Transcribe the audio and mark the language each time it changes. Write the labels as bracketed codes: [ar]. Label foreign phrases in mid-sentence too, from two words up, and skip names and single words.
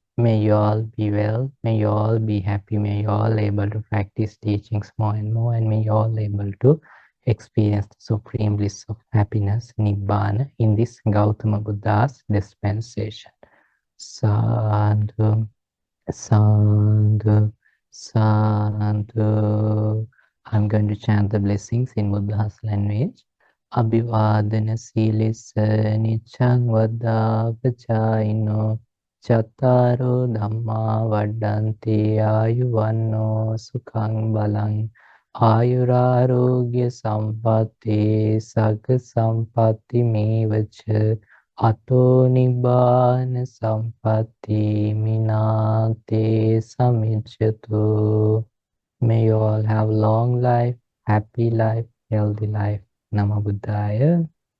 [en] May you all be well, may you all be happy, may you all able to practice teachings more and more, and may you all able to experience the supreme bliss of happiness, Nibbana, in this Gautama Buddha's dispensation. [pi] Sadhu, sadhu, sadhu. [en] I'm going to chant the blessings in Buddha's language. [pi] Abhivadana silisa nichang vada vajaino chattaro dhamma vadanti ayuvanno sukhang balang ayurarogya sampatti sagga sampatti mevacha ato nibbana sampatti minate samichyatu. [en] May you all have long life, happy life, healthy life. [pi] Namo Buddhaya.